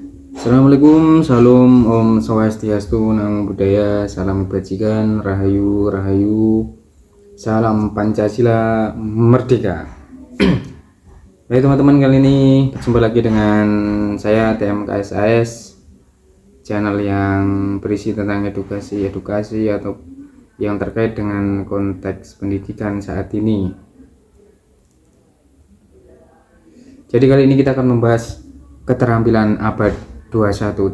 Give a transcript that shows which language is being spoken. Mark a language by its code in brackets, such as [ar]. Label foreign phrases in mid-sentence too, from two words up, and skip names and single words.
[id] Assalamualaikum, salam [ban] Om Swastiastu, [pi] Namo Buddhaya, [id] salam kebajikan, Rahayu, Rahayu, salam Pancasila, Merdeka. Baik teman-teman, kali ini berjumpa lagi dengan saya TMKSAS, channel yang berisi tentang edukasi atau yang terkait dengan konteks pendidikan saat ini. Jadi kali ini kita akan membahas keterampilan abad 21.